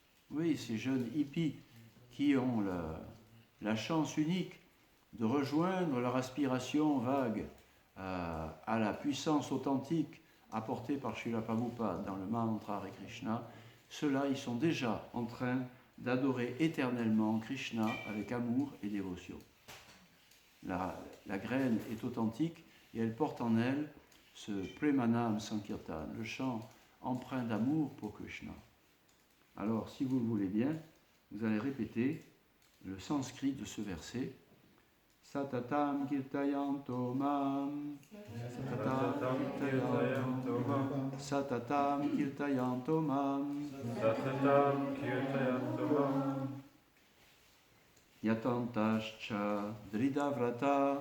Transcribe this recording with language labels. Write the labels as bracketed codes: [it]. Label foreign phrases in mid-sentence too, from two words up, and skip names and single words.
[fr] Oui, ces jeunes hippies qui ont la chance unique de rejoindre leur aspiration vague à la puissance authentique apportée par Srila Prabhupada dans le Mahamantra Hare Krishna, ceux-là, ils sont déjà en train d'adorer éternellement Krishna avec amour et dévotion. La graine est authentique et elle porte en elle ce Premanam Sankirtan, le chant empreint d'amour pour Krishna. Alors, si vous le voulez bien, vous allez répéter le sanskrit de ce verset. [sa] सततं कीर्तयन्तो मां, सततं कीर्तयन्तो मां, सततं कीर्तयन्तो मां, सततं कीर्तयन्तो मां, यतन्तश्च दृढव्रता,